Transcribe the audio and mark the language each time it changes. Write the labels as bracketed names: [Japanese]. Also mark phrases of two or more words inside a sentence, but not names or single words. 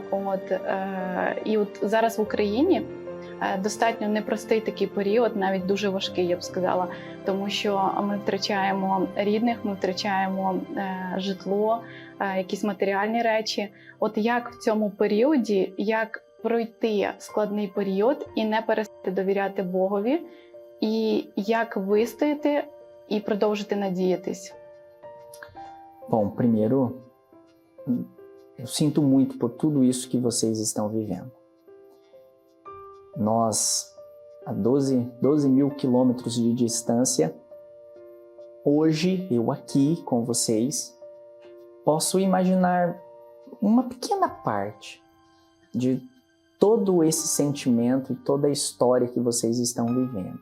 [Ukrainian] І от зараз в Україні достатньо непростий такий період, навіть дуже важкий, я б сказала, тому що ми втрачаємо рідних, ми втрачаємо житло, якісь матеріальні речі. От як в цьому періоді, як пройти складний період і не перестати довіряти Богові, і як вистояти і продовжити надіятись? [Portuguese] Bom, primeiro, eu sinto muito por tudo isso que vocês estão vivendo. Nós, a 12 mil quilômetros de distância, hoje, eu aqui com vocês, posso imaginar uma pequena parte de todo esse sentimento e toda a história que vocês estão vivendo.